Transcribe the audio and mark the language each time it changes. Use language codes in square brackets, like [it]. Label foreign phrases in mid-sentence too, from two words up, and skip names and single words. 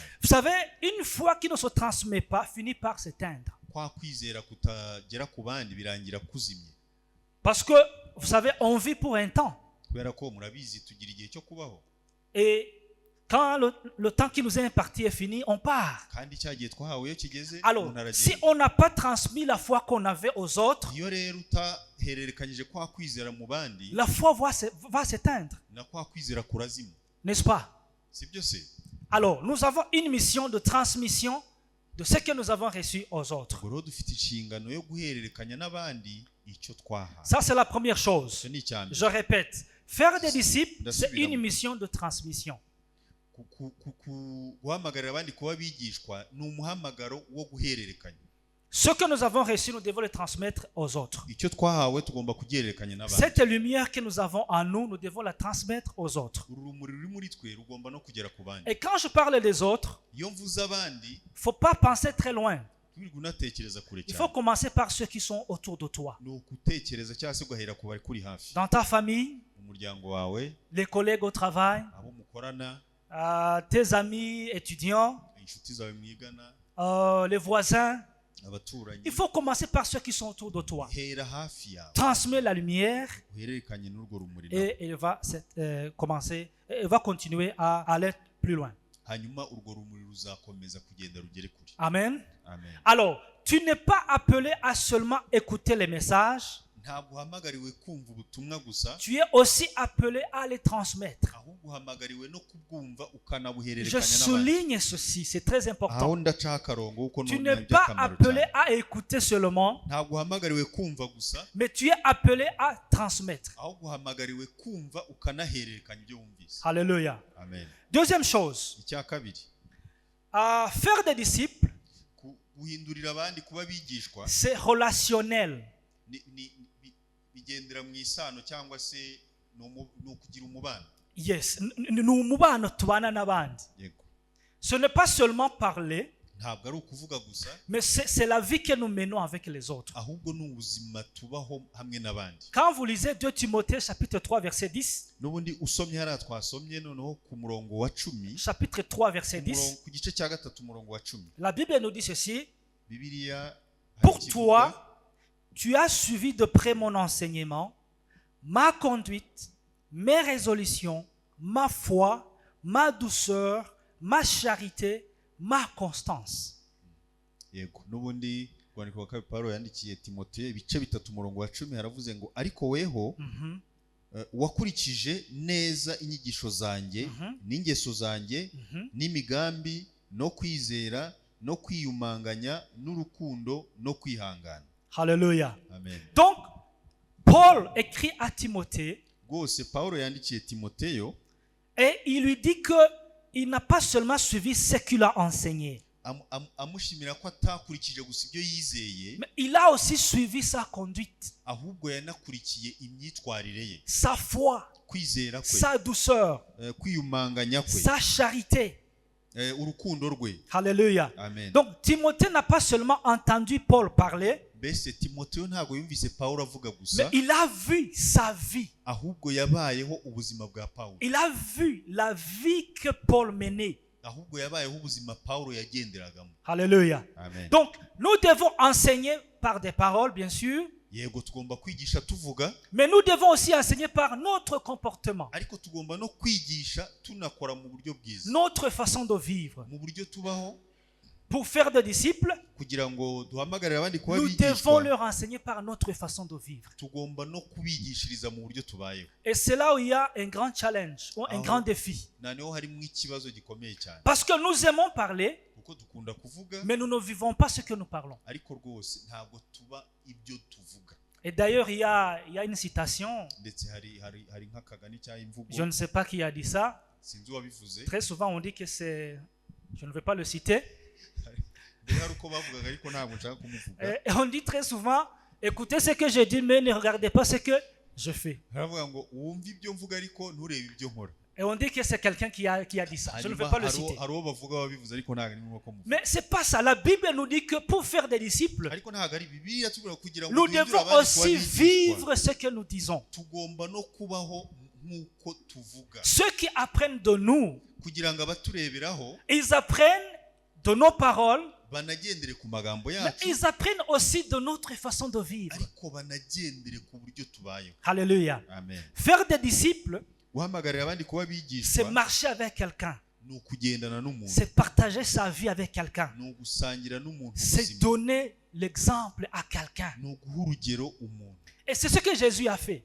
[fr] Vous savez, une foi qui ne se transmet pas finit par s'éteindre. [rw] Kwa kwizera kutagera ku bandi birangira kuzimye. [fr] Parce que, vous savez, on vit pour un temps. [rw] Kubera ko murabizi tugira igihe cyo kubaho. [fr] Et quand le temps qui nous est imparti est fini, on part. [rw] Kandi cya gihe twahawe iyo kigeze [fr] Alors, [rw] umuntu [fr] si [rw] aragenda. [fr] on n'a pas transmis la foi qu'on avait aux autres, [rw] Iyo rero utahererekanyije kwa kwizera mu bandi, [fr] la foi va s'éteindre. [rw] na kwa kwizera kurazima. [fr] N'est-ce pas? [rw] Sibyo se? [fr] Alors, nous avons une mission de transmission de ce que nous avons reçu aux autres. [rw] Ubwo rero dufite inshingano yo guhererekanya n'abandi icyo twahawe. [fr] Ça, c'est la première chose. [rw] Icyo ni icya mbere. [fr] Je répète, faire des disciples, c'est une mission de transmission. [rw] Guhamagarira abandi kuba abigishwa ni umuhamagaro wo guhererekanya. [fr] Ce que nous avons reçu, nous devons le transmettre aux autres. [rw] Icyo twahawe tugomba kugihererekanya n'abandi. [fr] Cette lumière que nous avons en nous, nous devons la transmettre aux autres. [rw] Urumuri ruri muri twe rugomba no kugera ku bandi. [fr] Et quand je parle des autres, [rw] Iyo mvuze abandi, [fr] il ne faut pas penser très loin. [rw] twirirwa unatekereza kure [fr] Il faut [rw] cyane. [fr] commencer par ceux qui sont autour de toi. [rw] Ni ukutekereza cyangwa se ugahera ku bari kuri hafi. [fr] Dans ta famille, [rw] Umuryango wawe, [fr] les collègues au travail, [rw] abo mukorana, [fr] tes amis étudiants, [rw] inshuti zawe mwigana, [fr] les voisins. [rw] abaturanyi. [fr] Il faut commencer par ceux qui sont autour de toi. [rw] Hera hafi yawe. [fr] Transmets la lumière [rw] Uhererekanye n'urwo rumuri. [fr] et il va continuer à aller plus loin. [rw] Hanyuma urwo rumuri ruzakomeza kugenda rugere kure. Amen. Amen. [fr] Alors, tu n'es pas appelé à seulement écouter les messages, [rw] Ntabwo uhamagariwe kumva ubutumwa gusa, [fr] tu es aussi appelé à les transmettre. [rw] ahubwo uhamagariwe no kubwumva [fr] Je [rw] ukanabuhererekanya n'abandi. [fr] souligne ceci, c'est très [rw] Aho [fr] important. [rw] ndacaho akarongo kuko [fr] Tu [rw] ni [fr] n'es pas [rw] iby'akamaro [fr] appelé [rw] cyane. [fr] à écouter seulement, [rw] Ntabwo uhamagariwe kumva gusa, [fr] mais tu es appelé à transmettre. [rw] ahubwo uhamagariwe kumva ukanahererekanya ibyo wumvise. [fr] Alléluia. Amen. Deuxième chose, [rw] Icya kabiri, [fr] faire des disciples, [rw] guhindurira abandi kuba abigishwa [fr] c'est relationnel. [rw] bigendera mu isano cyangwa se ni ukugira umubano. Yes, ni umubano tubana n'abandi. Yego. [fr] Ce n'est pas seulement parler, [rw] ntabwo ari ukuvuga gusa [fr] mais c'est la vie que nous menons avec les autres. [rw] ahubwo ni ubuzima tubaho hamwe n'abandi. [fr] Quand vous lisez 2 Timothée chapitre 3 verset 10, [rw] n'ubundi usomye hariya twasomye noneho ku murongo wa 10, [fr] chapitre 3 verset 10, [rw] ku gice cya 3 umurongo wa 10, [fr] la Bible nous dit ceci: [rw] Bibiliya [fr] pour toi, tu as suivi de près mon enseignement, ma conduite, mes résolutions, ma foi, ma douceur, ma charité, ma constance. [rw] Yego, n'ubundi rwandiko rwa Pawulo yandikiye Timoteyo ibice 3 umurongo wa 10 haravuze ngo ariko weho wakurikije neza inyigisho zanjye n'ingeso zanjye n'imigambi no kwizera no kwiyumanganya n'urukundo no kwihangana. [fr] Alléluia. Amen. Donc, Paul écrit à Timothée [rw] Rwose Pawulo yandikiye Timoteyo [fr] et il lui dit que il n'a pas seulement suivi ce qu'il a enseigné, [rw] amushimira ko atakurikije gusa ibyo yizeye, [fr] mais il a aussi suivi sa conduite, [rw] ahubwo yanakurikiye imyitwarire ye, [fr] sa foi, [rw] kwizera kwe, [fr] sa douceur, [rw] kwiyumanganya kwe, [fr] sa charité. [rw] urukundo rwe. [fr] Alléluia. Amen. Donc Timothée n'a pas seulement entendu Paul parler, [rw] Mbese Timoteyo ntabwo yumvise Pawulo avuga [fr] mais [rw] gusa, [fr] il a vu sa vie. [rw] ahubwo yabayeho ubuzima bwa Pawulo, [fr] Il a vu la vie que Paul menait. [rw] ahubwo yabayeho ubuzima Pawulo yagenderagamo. [fr] Alléluia. Amen. Donc nous devons enseigner par des paroles, bien sûr, [rw] Yego tugomba kwigisha tuvuga, [fr] mais nous devons aussi enseigner par notre comportement, [rw] ariko tugomba no kwigisha tunakora mu buryo bwiza, [fr] notre façon de vivre. [rw] mu buryo tubaho, [fr] Pour faire des disciples, [rw] kugira ngo duhamagarire abandi kuba [fr] nous devons [rw] bigishwa. [fr] leur enseigner par notre façon de vivre. [rw] Tugomba no kubigishiriza mu buryo tubayeho. [fr] Et c'est là où il y a un grand challenge, ou un grand défi. [rw] Naneho harimo ikibazo gikomeye cyane, [fr] Parce que nous aimons parler, [rw] kuko dukunda kuvuga, [fr] mais nous ne vivons pas ce que nous parlons. [rw] ariko rwose ntabwo tuba ibyo tuvuga. [fr] Et d'ailleurs, il y a une citation, [rw] Ndetse hari nk'akagani cyangwa imvugo, [fr] je ne sais pas qui a dit ça. [rw] sinzi uwabivuze, [fr] Très souvent, on dit que c'est... Je ne vais pas le citer. [rw] hari uko bavugaga ariko ntabwo nshaka kumuvuga. [fr] Et on dit très souvent, écoutez ce que je dis, mais ne regardez pas ce que je fais. [rw] Haravuga ngo wumve ibyo mvuga ariko nturebe ibyo nkora. [fr] Et on dit que c'est quelqu'un qui a dit ça. Je ne vais pas le citer. [rw] Hari uwo bavuga wabivuze ariko ntabwo ari ngombwa ko muvuga. [fr] Mais c'est pas ça. La Bible nous dit que pour faire des disciples, [rw] Ariko ntabwo ari Bibiliya tubwira kugira ngo [fr] nous [rw] duhindure [fr] devons [rw] abandi kuba [fr] aussi [rw] bigishwa. [fr] vivre ce que nous disons. [rw] Tugomba no kubaho nk'uko tuvuga, [fr] Ceux qui apprennent de nous, [rw] kugira ngo abatureberaho [fr] ils apprennent de nos paroles, [rw] banagendere ku magambo [fr] mais [rw] yacu, [fr] ils apprennent aussi de notre façon de vivre. [rw] ariko banagendere ku buryo tubayeho. [fr] Alléluia. Amen. Faire des disciples, [rw] Guhamagarira abandi kuba [fr] c'est [rw] bigishwa [fr] marcher avec quelqu'un. [rw] ni ukugendana n'umuntu, [fr] C'est partager sa vie avec quelqu'un. [rw] ni ugusangira n'umuntu [fr] C'est [rw] ubuzima, [fr] donner l'exemple à quelqu'un. [rw] ni uguha urugero umuntu. [fr] Et c'est ce que Jésus a fait.